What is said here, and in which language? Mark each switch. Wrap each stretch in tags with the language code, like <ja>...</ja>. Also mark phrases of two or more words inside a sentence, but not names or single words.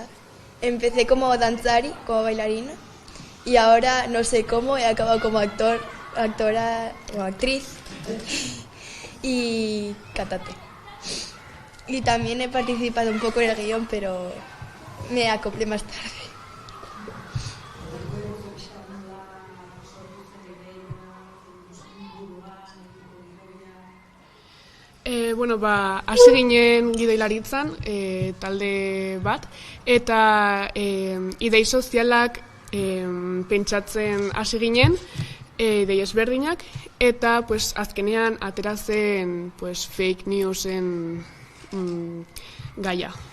<es>Empecé como danzari, como bailarina y ahora no sé cómo he acabado como actor actora o actriz y cantante. Y también he participado un poco en el guión, pero me acoplé más tarde.</es> <eu>Hasi ginen gidoilaritzan, talde bat, eta idei sozialak pentsatzen hasi ginen, idei ezberdinak, eta azkenean atera zen</eu> <en>fake newsen</en> <eu>gaia.</eu>